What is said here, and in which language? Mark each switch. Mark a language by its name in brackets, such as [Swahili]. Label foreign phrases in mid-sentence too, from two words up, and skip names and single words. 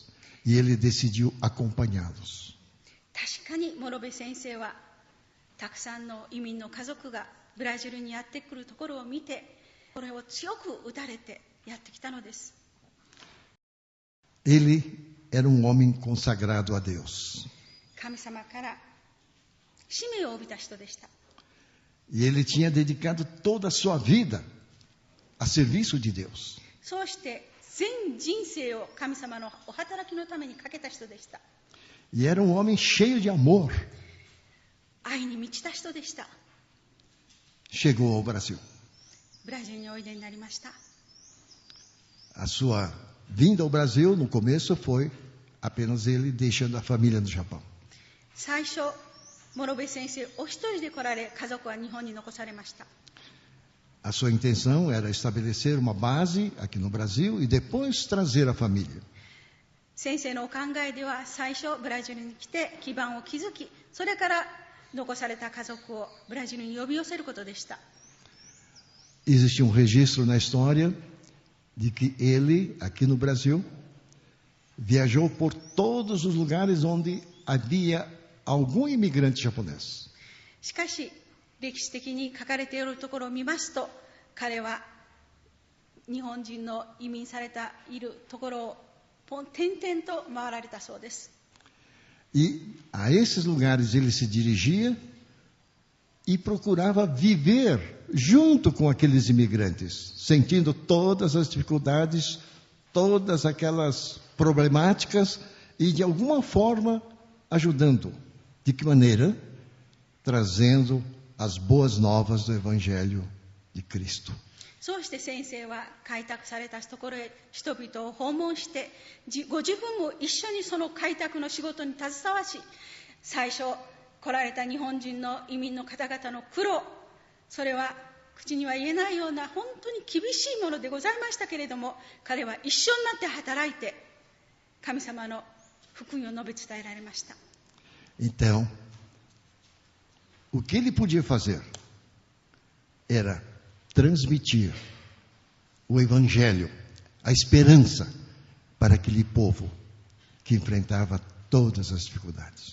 [Portuguese] E ele decidiu acompanhá-los. [Japanese] 確かに諸部先生はたくさんの移民の家族がブラジルにやってくるところを見て、これを強く打たれてやってきたのです。 [Portuguese] Ele era um homem consagrado a Deus. [Japanese] 神様から使命を帯びた人でした。 [Portuguese] E ele tinha dedicado toda a sua vida a serviço de Deus. [Japanese] そうして全人生を神様のお働きのためにかけた人でした。 [Portuguese] E era um homem cheio de amor. [Japanese] 愛に満ちた人でした。 [Portuguese] Chegou ao Brasil. [Japanese] ブラジルにおいでになりました。 [Portuguese] A sua vinda ao Brasil, no começo, foi apenas ele deixando a família no Japão. [Japanese] 最初、諸部先生お一人で来られ、家族は日本に残されました。 [Portuguese] A sua intenção era estabelecer uma base aqui no Brasil e depois trazer a família. [Japanese] 先生のお考えでは、最初ブラジルに来て基盤を築き、それから残された家族をブラジルに呼び寄せることでした。 [Portuguese] Existe um registro na história de que ele, aqui no Brasil, viajou por todos os lugares onde havia algum imigrante japonês. [Japanese] しかし、歴史的に書かれているところを見ますと、彼は日本人の移民されたいるところを転々と回られたそうです。 [Portuguese] E a esses lugares ele se dirigia e procurava viver junto com aqueles imigrantes, sentindo todas as dificuldades, todas aquelas problemáticas e de alguma forma ajudando. De que maneira? Trazendo as boas novas do Evangelho de Cristo. [Japanese] そうして先生は開拓されたところへ人々を訪問して、ご自分も一緒にその開拓の仕事に携わし、最初来られた日本人の移民の方々の苦労、それは口には言えないような本当に厳しいものでございましたけれども、彼は一緒になって働いて神様の福音を述べ伝えられました。 [Portuguese] Então, o que ele podia fazer era transmitir o Evangelho, a esperança para aquele povo que enfrentava todas as dificuldades.